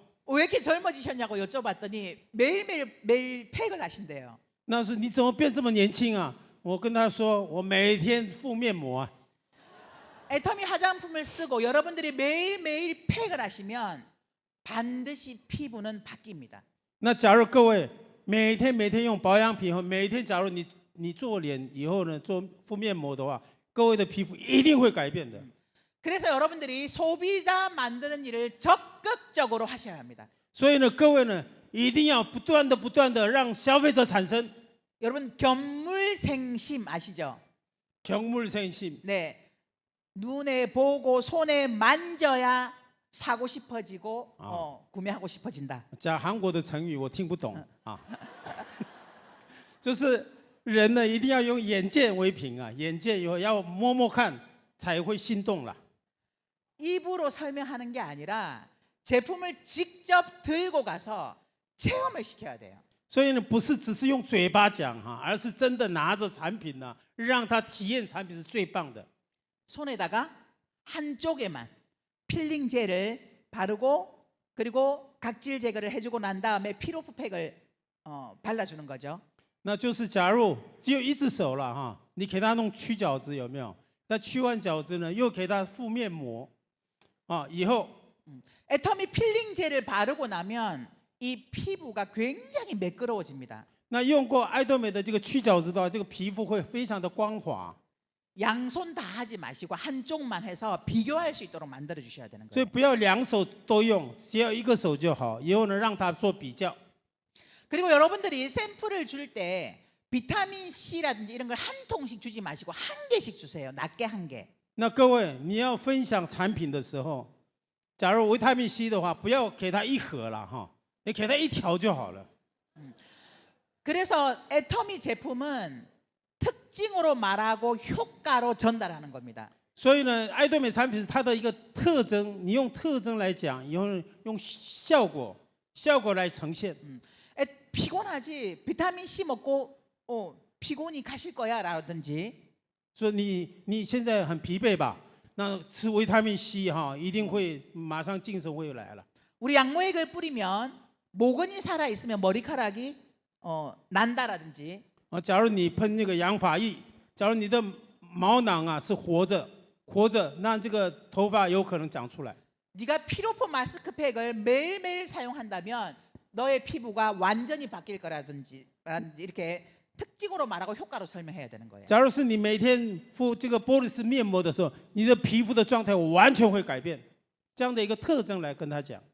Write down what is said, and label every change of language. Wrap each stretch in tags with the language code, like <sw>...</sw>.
<ko>왜 이렇게 젊어지셨냐고 여쭤봤더니 매일 팩을 하신대요.</ko> <zh>那是你怎么变这么年轻啊？我跟他说，我每天敷面膜啊。</zh> <ko>애터미 화장품을 쓰고 여러분들이 매일매일 팩을 하시면 반드시 피부는 바뀝니다.</ko> <zh>那假如各位每天用保养品后，每天假如你做脸以后呢，做敷面膜的话，各位的皮肤一定会改变的。</zh> <ko>그래서 여러분들이 소비자 만드는 일을 적극적으로 하셔야 합니다.</ko> <zh>所以呢，各位呢，一定要不断的让消费者产生</zh> <ko>여러분 견물생심 아시죠? 경물생심。 네, 눈에 보고 손에 만져야 사고 싶어지고 구매하고 싶어진다.</ko> <zh>讲韩国的成语我听不懂啊，就是人呢一定要用眼见为凭啊，眼见以后要摸摸看才会心动了。</zh> <ko>입으로 설명하는 게 아니라 제품을 직접 들고 가서 체험을 시켜야 돼요.</ko> <zh>所以呢，不是只是用嘴巴讲哈，而是真的拿着产品呢，让他体验产品是最棒的。</zh> <ko>손에다가 한쪽에만 필링 젤을 바르고 그리고 각질 제거를 해주고 난 다음에 피로프 팩을 발라주는 거죠.</ko> <zh>那就是假如只有一只手了哈，你给他弄去角质有没有？那去完角质呢，又给他敷面膜，啊，以后</zh> <ko>애터미 필링 젤을 바르고 나면 이 피부가 굉장히 매끄러워집니다.</ko> <zh>那用过爱多美的这个去角质的话，这个皮肤会非常的光滑。</zh> <ko>양손 다 하지 마시고 한쪽만 해서 비교할 수 있도록 만들어 주셔야 되는</ko> <zh>所以不要两手都用，只要一个手就好。以后呢，让他做比较。</zh> <ko>그리고 여러분들이 샘플을 줄 때 비타민 C라든지 이런 걸 한 통씩 주지 마시고 한 개씩 주세요. 낱개 한 개.</ko> <zh>那各位，你要分享产品的时候，假如维他命 C 的话，不要给他一盒了哈，你给他一条就好了。</zh> <ko>그래서 애터미 제품은 특징으로 말하고 효과로 전달하는 겁니다.</ko> <zh>所以呢，爱多美产品是它的一个特征，你用特征来讲，以后用效果来呈现。</zh> <ko>피곤하지 비타민 C 먹고 피곤이 가실 거야라든지</ko> <zh>说你现在很疲惫吧？那吃维他命 C 哈，一定会马上精神会来了。</zh> <ko>우리 양모액을 뿌리면 모근이 살아 있으면 머리카락이 난다라든지</ko> <zh>假如你喷那个养发液，假如你的毛囊啊是活着，那这个头发有可能长出来。</zh> <ko>네가 피로포 마스크팩을 매일매일 사용한다면 너의 피부가 완전히 바뀔 거라든지 이렇게 특징으로 말하고 효과로 설명해야 되는 거예요.</ko> <zh>假如是你每天敷这个玻璃斯面膜的时候，你的皮肤的状态完全会改变，这样的一个特征来跟他讲。</zh>